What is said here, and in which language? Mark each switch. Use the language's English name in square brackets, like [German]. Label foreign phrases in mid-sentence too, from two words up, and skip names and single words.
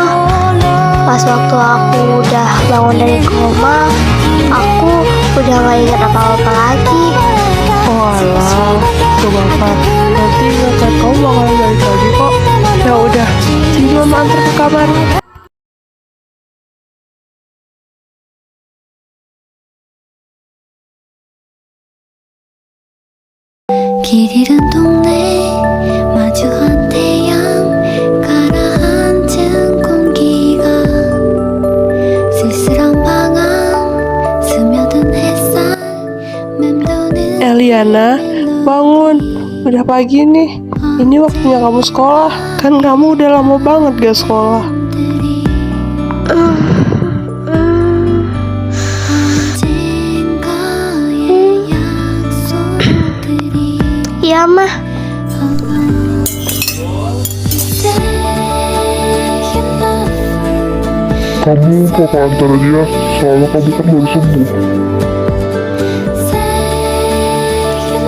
[Indonesian] Pas waktu aku udah bangun dari koma, aku udah nggak ingat apa-apa lagi. Oh alah, coba Pak. Nanti ingatan kamu bakalan balik lagi kok. Ya udah, sini mama antar ke kamar. [Korean] 길 잃은 동네 마주한 태양 가라앉은 공기가 쓸쓸한 방황 스며든 햇살 맴도는 [Indonesian] Eliana, bangun. Udah pagi nih. Ini waktunya kamu sekolah. Kan kamu udah lama banget gak sekolah. [Korean] 언젠가의 약속들이 [Indonesian] Iya, Ma. Kamu Papa antar aja, soalnya kamu kan baru sembuh.